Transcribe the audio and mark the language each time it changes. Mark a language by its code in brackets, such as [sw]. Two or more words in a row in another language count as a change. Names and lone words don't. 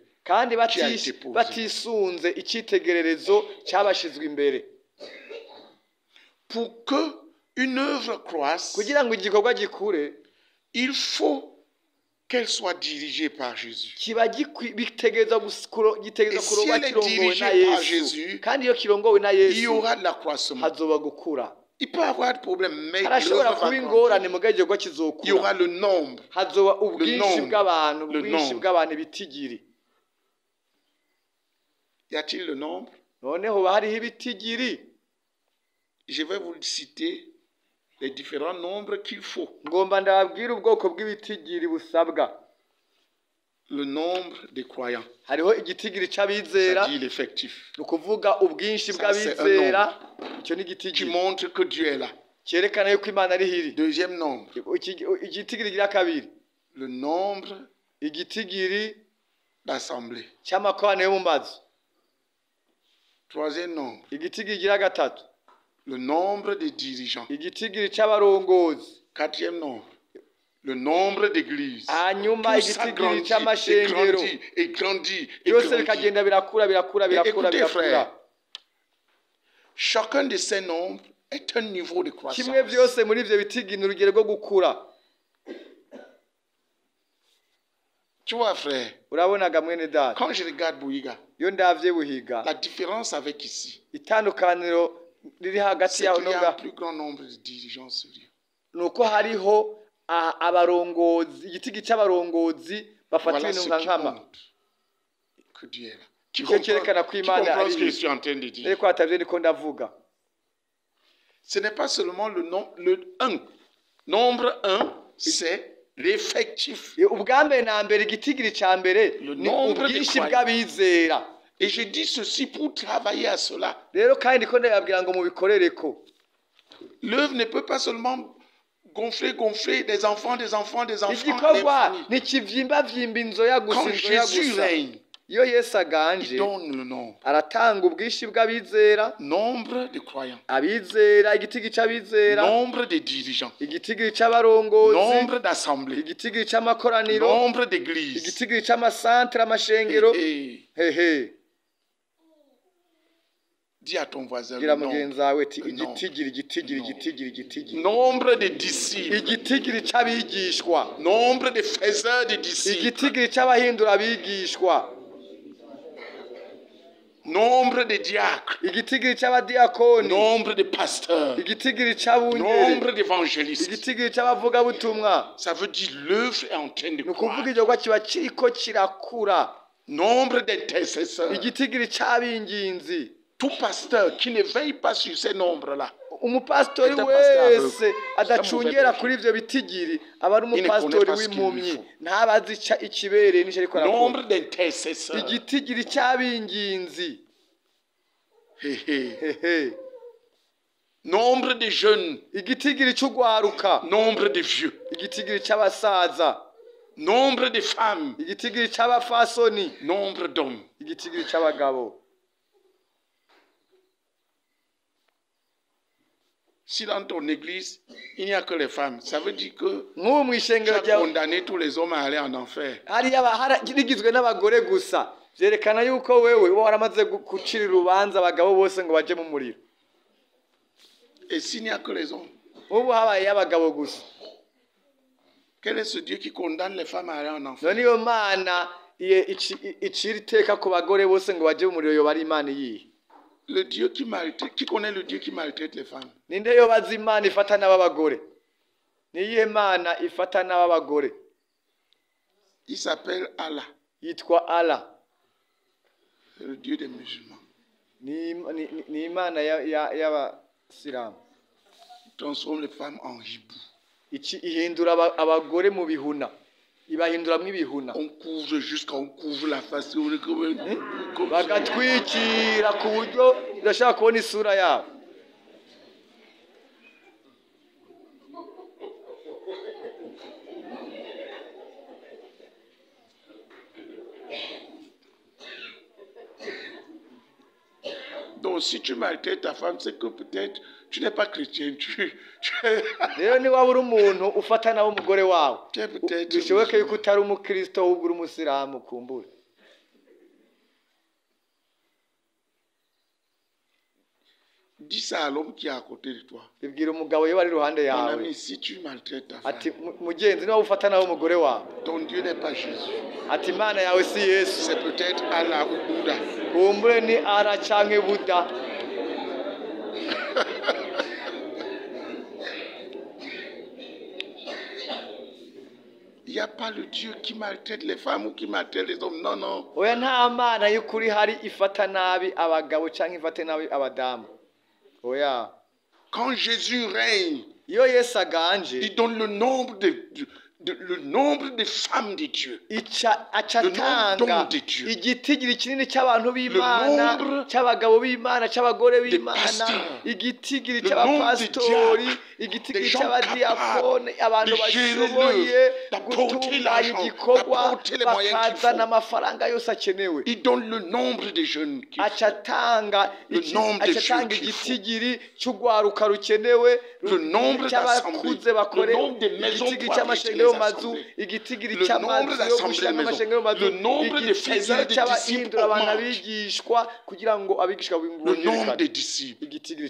[rn] kandi [fr] qui a été posé. [rn] batisunze icyitegererezo cyabashizwe imbere. [fr] Pour que une œuvre croisse, [rn] Kugira ngo igikorwa gikure, [fr] il faut qu'elle soit dirigée par Jésus. [rn] kiba bitegereza [fr] Et si [rn] kuroba [fr] elle est [rn] kirongowe [fr] dirigée [rn] na [fr] par [rn] Yesu, [fr] Jésus, [rn] kandi iyo kirongowe na [fr] il y [rn] Yesu [fr] aura de l'accroissement. [rn] hazoba gukura. [fr] Il peut y avoir de problème, mais [rn] Harashobora [fr] l'œuvre va [rn] kuba ingorane [fr] grandir. [rn] mu gikorwa [fr] Il y [rn] kizokura, [fr] aura le nombre. [rn] hazoba ubwinshi [fr] nombre. [rn] bw'abantu, [fr] Le [rn] ubwinshi [fr] nombre. [rn] bw'abantu bitigiri. [fr] Y a-t-il le nombre? [rn] Noneho hariho ibitigiri, [fr] Je vais vous citer les différents nombres qu'il faut. [rn] ngomba ndababwira ubwoko bw'ibitigiri busabwa. [fr] Le nombre des croyants, [rn] Hariho igitigiri c'abizera, [fr] c'est-à-dire l'effectif, [rn] ni ukuvuga ubwinshi [fr] Ça, c'est [rn] bw'abizera, icyo ni [fr] qui [rn] igitigiri [fr] montre que Dieu est là. [rn] cyerekana yuko Imana ari hiri. [fr] Deuxième nombre, [rn] Igitigiri gira kabiri, [fr] le nombre [rn] igitigiri [fr] d'assemblée. [rn] cy'amakoraniro yo mu mazu. [fr] Troisième nombre, [rn] Igitigiri gira gatatu, [fr] le nombre des dirigeants. [rn] igitigiri c'abarongozi. [fr] Quatrième nombre, le nombre d'églises. [rn] Hanyuma [fr] Tout ça [rn] igitigiri [fr] grandit et [rn] c'amashengero. [fr] grandit et grandit et [rn] Byose [fr] grandit. [rn] bikagenda birakura. [fr] Écoutez, frère, chacun de ces nombres est un niveau de croissance. [rn] Kimwe byose muri ivyo bitigiri ni urugero rwo gukura. [fr] Tu vois, frère, [rn] Urabonaga mwene data, [fr] quand je regarde Bouiga, [rn] iyo ndavye Buhiga, [fr] la différence avec ici, [rn] itandukaniro riri hagati [fr] c'est [rn] yaho [fr] qu'il y a un [rn] noga [fr] plus grand nombre de dirigeants sérieux. [rn] nuko hariho abarongozi, igitigiri c'abarongozi bafata [fr] Voilà [rn] ibintu [fr] ce [rn] nka [fr] qui [rn] nkama. [fr] compte, que Dieu est là. Tu [rn] Icyo cyerekana ko [fr] tu [rn] Imana [fr] comprends [rn] ari [fr] ce que je [rn] hiri. [fr] suis en train de dire. [rn] Ariko hatavye niko ndavuga. [fr] Ce n'est pas seulement le 1. Nombre 1, c'est l'effectif. [rn] Ubwa mbere na mbere igitigiri ca mbere [fr] Le [rn] ni [fr] nombre de [rn] ubwinshi [fr] croyants. [rn] bw'abizera. [fr] Et je dis ceci pour travailler à cela. [rn] Rero kandi ko ndababwira ngo mubikorereko. [fr] L'œuvre ne peut pas seulement gonfler des enfants. [rn] Igikorwa [fr] à l'infini. [rn] ntikivyimbavyimba inzoya gusa, [fr] Quand [rn] inzoya [fr] Jésus [rn] gusa. [fr] règne, [rn] Iyo Yesu [fr] il [rn] aganje [fr] donne le nombre. [rn] aratanga ubwinshi bw'abizera, [fr] Nombre de croyants. [rn] abizera, igitigiri c'abizera, [fr] Nombre de dirigeants. [rn] igitigiri c'abarongozi, [fr] Nombre d'assemblées. [rn] igitigiri c'amakoraniro, [fr] Nombre d'églises. [rn] igitigiri c'amasantere, amashengero. [fr] Et [rn] Hehe, [fr] dis à ton voisin le [rn] gira [fr] nombre. [rn] mugenzi wawe ati [fr] Le nombre. [rn] igitigiri. [fr] Nombre de disciples. [rn] Igitigiri c'abigishwa, [fr] Nombre de faiseurs de disciples. [rn] igitigiri c'abahindura abigishwa, [fr] Nombre de diacres. [rn] igitigiri c'abadiyakoni, [fr] Nombre de pasteurs. [rn] igitigiri c'abungere, [fr] Nombre d'évangélistes. [rn] igitigiri c'abavugabutumwa. [fr] Ça veut dire l'œuvre est en train de [rn] Ni ukuvuga [fr] croître. [rn] igikorwa kiba kiriko kirakura. [fr] Nombre d'intercesseurs. [rn] Igitigiri c'abinginzi, [fr] Tout pasteur qui ne veille pas sur ces nombres-là, [rn] umupasitori [fr] Ete pasteur [rn] wese [fr] aveugle. [rn] adacungera Samuvel kuri ivyo bitigiri aba ari [fr] Il ne [rn] umupasitori [fr] connaît pas ce qu'il lui [rn] w'impumyi, [fr] faut. [rn] ntabazi ikibereye n'ico ariko arakora. [fr] nombre d'intercesseurs, [rn] Igitigiri c'abinginzi, hehe, [fr] nombre de jeunes, [rn] igitigiri c'ugwaruka, [fr] nombre de vieux, [rn] igitigiri c'abasaza, [fr] nombre de femmes, [rn] igitigiri c'abafasoni, [fr] nombre d'hommes. [rn] igitigiri c'abagabo. [fr] Si dans ton église, il n'y a que les femmes, ça veut dire que [rn] Nk'ubu [fr] tu [rn] mw'ishengero [fr] as [rn] ryawe [fr] condamné tous les hommes à aller en enfer. [rn] hariya rigizwe n'abagore gusa, vyerekana yuko wewe uba waramaze gucira urubanza abagabo bose ngo baje mu muriro. [fr] Et s'il n'y a que les hommes, [rn] Ubu habaye abagabo gusa, [fr] Quel est ce Dieu qui condamne les femmes à aller en enfer? [rn] none iyo mana icira iteka ku bagore bose ngo baje mu muriro yoba ari imana iyihe? [fr] Le Dieu qui maltraite, qui connaît le Dieu qui maltraite les femmes? [rn] ninde yobaza imana ifata n'ab'abagore? niyihe mana ifata n'ab'abagore? [fr] Il s'appelle Allah, [rn] yitwa Allah. [fr] le Dieu des musulmans. [rn] ni imana y'abasilamu. [fr] Il transforme les femmes en hibou. [rn] ihindura abagore mu bihuna, ibahinduramo ibihuna, [fr] On couvre jusqu'on couvre la face. [rn] bagatwikira ku buryo udashaka kubona isura yabo. [fr] Donc si tu maltraites ta femme, c'est que peut-être tu n'es pas chrétien. [rn] rero niba uri umuntu ufata nawe umugore wawe, [fr] Tu es peut-être [rn] bishoboke yuko utari umukristo ahubwo uri umusilamu. kumbure [fr] dis ça à l'homme qui est à côté de toi. [rn] bibwira umugabo iyo bari iruhande [fr] Mon [rn] yawe [fr] ami, si tu maltraites ta [rn] ati [fr] femme, [rn] mugenzi, niba ufata nawe umugore wawe, [fr] ton Dieu n'est pas Jésus. [rn] ati imana yawe si Yesu, [fr] C'est peut-être Allah ou Bouddha. [rn] kumbure ni Ara canke Buda. [fr] Il n'y a pas le Dieu qui maltraite les femmes ou qui maltraite les hommes. Non, non. [rn] oya nta mana y'ukuri hari ifata nabi abagabo canke ifate nabi abadamu. oya [fr] Quand Jésus règne, [rn] iyo Yesu aganje, [fr] il donne le nombre de femmes de Dieu. [rn] aca [fr] Le nombre [rn] atanga [fr] d'hommes de Dieu. [rn] igitigiri kinini cy'abantu b'Imana, [fr] nombre [rn] cy'abagabo b'Imana, cy'abagore b'Imana, [fr] pasteurs. [rn] igitigiri [fr] Le [rn] cy'abapasitori, [fr] nombre de [rn] igitigiri [fr] des gens [rn] cy'abadiyakone, abantu [fr] de gérer [rn] bashoboye [fr] l'œuvre, d'apporter [rn] gutunganya [fr] l'argent, [rn] igikorwa, [fr] d'apporter les moyens qu'il [rn] bakazana [fr] faut. [rn] amafaranga yose akenewe. [fr] Il donne le nombre de jeunes qui [rn] aca atanga [fr] Le nombre de [rn] aca atanga [fr] jeux qu'il faut. [rn] igitigiri cy'urwaruka rukenewe, [fr] Le nombre [rn] cy'abakuze [fr] d'assemblées. [rn] bakore, [fr] Le nombre de maisons [rn] igitigiri [fr] pour [rn] cy'amashengero [fr] abriter les [rn] mazu, [fr] assemblées. [rn] igitigiri [fr] Le [rn] cy'amazu [fr] nombre [rn] yo [fr] d'assemblées [rn] gushyiramo [fr] maison. [rn] amashengero mazu, [fr] Le nombre de faiseurs [rn] igitigiri [fr] de disciples [rn] cy'abahindura abantu [fr] augmente. [rn] abigishwa kugira ngo abigishwa [fr] Le nombre [rn] bongerekane, [fr] des disciples. [rn] igitigiri